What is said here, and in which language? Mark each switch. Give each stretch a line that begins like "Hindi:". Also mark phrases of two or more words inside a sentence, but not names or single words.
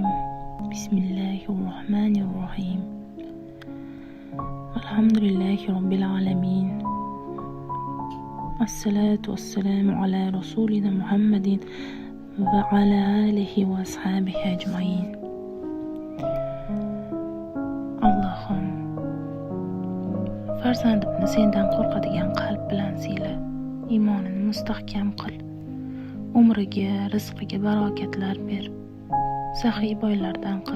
Arabic: بسم الله الرحمن الرحيم. الحمد لله رب العالمين، الصلاة والسلام على رسولنا محمد وعلى آله وأصحابه أجمعين.
Uzbek: Allohim, farzandimni sendan qo'rqadigan qalb bilan siyla, iymonini mustahkam qil, umriga, rizqiga barokatlar ber, saxiy boylardan qil.